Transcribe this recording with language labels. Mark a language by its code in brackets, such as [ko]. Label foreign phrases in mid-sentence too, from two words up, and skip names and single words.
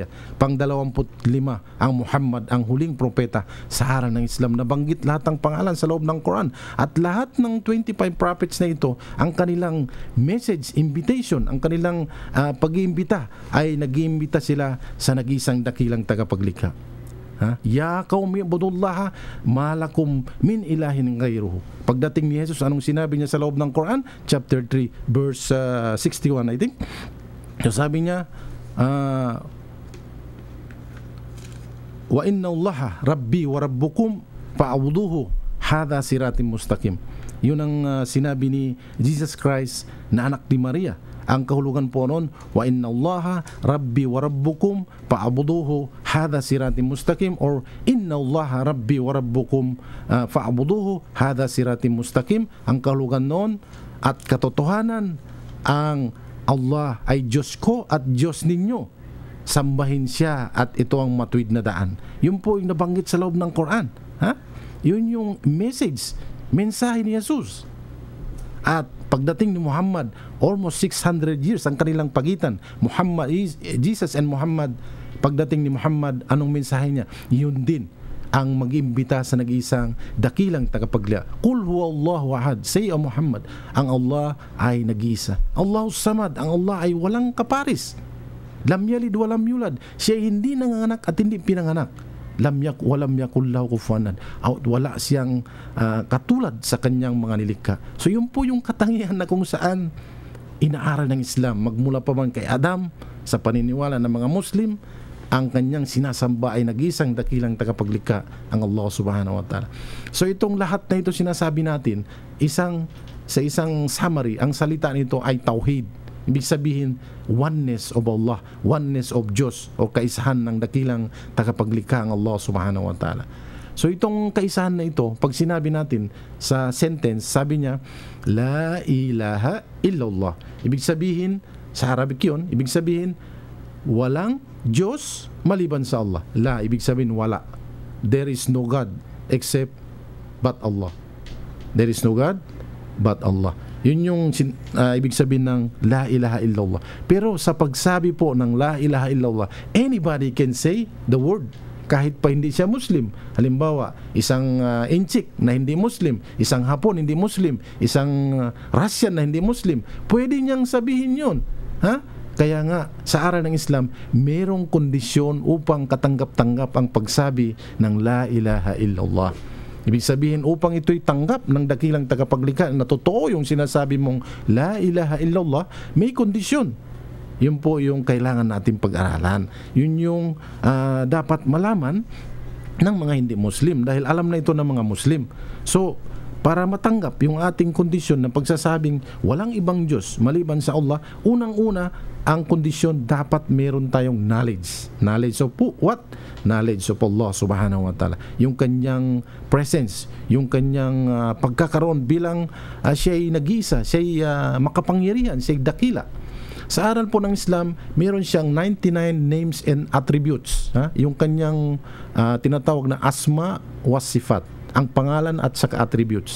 [tl] Pang-25, ang Muhammad, ang huling propeta sa aral ng Islam. Nabanggit lahat ng pangalan sa loob ng Quran. At lahat ng 25 prophets na ito, ang kanilang [en] message, invitation, [tl] ang kanilang pag-iimbita ay nag-iimbita sila sa nag-iisang dakilang tagapaglikha. [ar] يا قوم اعبدوا الله ما لكم من إله غيره. [tl] Pagdating ni Jesus, anong sinabi niya sa loob ng Quran? [en] Chapter 3 verse 61, I think. So [tl] sabi niya, [ar] وإن الله ربي وربكم فاعبدوه هذا صراط مستقيم. [tl] Yun ang sinabi ni Jesus Christ na anak ni Maria. Ang kahulugan po noon, [ar] وإن الله ربي وربكم فاعبدوه هذا صراط مستقيم, or إن إن الله ربي وربكم فاعبدوه هذا صراط مستقيم. [tl] Ang kahulugan noon at katotohanan, ang Allah ay Diyos ko at Diyos ninyo, sambahin siya at ito ang matuwid na daan. Yun po yung nabanggit sa loob ng Quran, ha? Yun yung mensahe ni Jesus. At pagdating ni Muhammad, [en] almost 600 years [tl] ang kanilang pagitan. Jesus and Muhammad, pagdating ni Muhammad, anong mensahe niya? Yun din ang mag-imbita sa nag-iisang dakilang tagapaglikha. [ar] قل هو الله أحد. [en] Say, [tl] O Muhammad, ang Allah ay nag-iisa. [ar] الله الصمد, [tl] ang Allah ay walang kaparis. [ar] لم يلد ولم يولد. [tl] Siya hindi nanganganak at hindi pinanganak. [ar] ولم يكن له كفوا أحد. [tl] Wala siyang katulad sa kanyang mga nilikha. So yun po yung katangian na kung saan inaaral ng Islam. Magmula pa man kay Adam, sa paniniwala ng mga Muslim, ang kanyang sinasamba ay nag-isang dakilang tagapaglikha, ang [ar] الله سبحانه وتعالى. [tl] So itong lahat na ito sinasabi natin, sa isang summary, ang salita nito ay tauhid. Ibig sabihin, [en] oneness of Allah, oneness of Diyos, [tl] o kaisahan ng dakilang tagapaglikha, ang [ar] الله سبحانه وتعالى. [tl] So itong kaisahan na ito, pag sinabi natin sa sentence, sabi niya, [ar] لا إله إلا الله. [tl] Ibig sabihin, sa Arabic yun, ibig sabihin, walang Diyos maliban sa Allah. La, ibig sabihin wala. [en] There is no God except but Allah. There is no God but Allah. [tl] Yun yung ibig sabihin ng [ar] لا إله إلا الله. [tl] Pero sa pagsabi po ng [ar] لا إله إلا الله, [en] anybody can say the word, [tl] kahit pa hindi siya Muslim. Halimbawa, isang Inchik na hindi Muslim, isang Hapon hindi Muslim, isang Russian na hindi Muslim, pwede niyang sabihin yun. Ha? Kaya nga, sa aral ng Islam, merong kondisyon upang katanggap-tanggap ang pagsabi ng [ar] لا إله إلا الله. [tl] Ibig sabihin, upang ito'y tanggap ng dakilang tagapaglikha na totoo yung sinasabi mong [ar] لا إله إلا الله, [tl] may kondisyon. Yun po yung kailangan natin pag-aralan. Yun yung dapat malaman ng mga hindi Muslim, dahil alam na ito ng mga Muslim. So, para matanggap yung ating kondisyon ng pagsasabing walang ibang Diyos maliban sa Allah, unang-una, ang kondisyon, dapat meron tayong knowledge. [en] Knowledge of what? Knowledge of Allah [ar] سبحانه وتعالى. [tl] Yung kanyang presence, yung kanyang pagkakaroon bilang siya'y nag-iisa, siya'y makapangyarihan, siya'y dakila. Sa aral po ng Islam, meron siyang [en] 99 names and attributes. [tl] Yung kanyang tinatawag na [ar] الأسماء والصفات, [tl] ang pangalan at saka attributes.